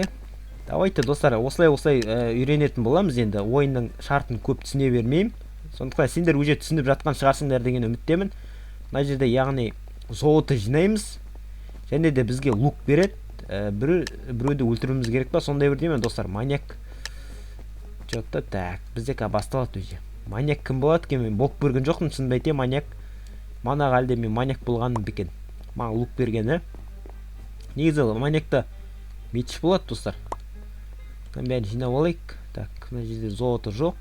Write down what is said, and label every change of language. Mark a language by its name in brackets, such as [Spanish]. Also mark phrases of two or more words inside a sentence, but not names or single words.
[Kazakh] Давайте достар, осылай үйренетін боламыз енді. Ойынның шартын көп түсіне бермеймін. Сондықтан сендер уже түсініп жатқан шығарсыңдар деген үміттемін. Мына жерде яғни золоты жинаймыз. Және де бізге лук береді. Біреуді өлтіруіміз керек па? Сондай бірдеме достар. Маньяк. [Russian] Что-то так, [Kazakh] бізде басталады уже. Маньяк кім болады екен? Мен болып көрген жоқпын, шынымды айтайын, маньяк. Манағы әлде мен маньяк болғаным бекен. Маған лук бергені. Негізі маньякта меч болады достар. Бәрін жинап алайық. Так, мына жерде золото жоқ.